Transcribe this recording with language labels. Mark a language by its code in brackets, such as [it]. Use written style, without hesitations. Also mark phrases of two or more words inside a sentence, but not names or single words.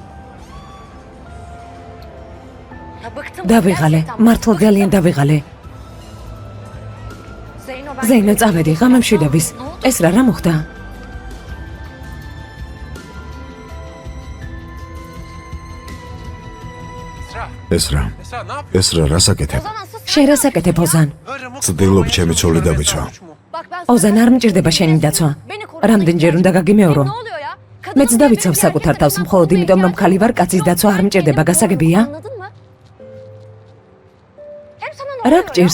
[ka] დავიღალე, მართლა ძალიან დავიღალე. ზეინო, წავედი, ღამე მშვიდობის. ეს რა მოხდა? ეს რა? [tr] Esra ne yapıyorsun? [ka] ეს რა რასაკეთებ? შენ რას აკეთებ, ოზან? ცდილობ ჩემი ცოლი დავიცვა. ოზან, არ მჭირდება შენი დაცვა. რამდენჯერ უნდა გაგიმეორო? მეც დავიცავ საკუთარ თავს მხოლოდ იმიტომ, რომ ხალი ვარ, კაცის დაცვა არ მჭირდება, გასაგებია? რა გჭირს?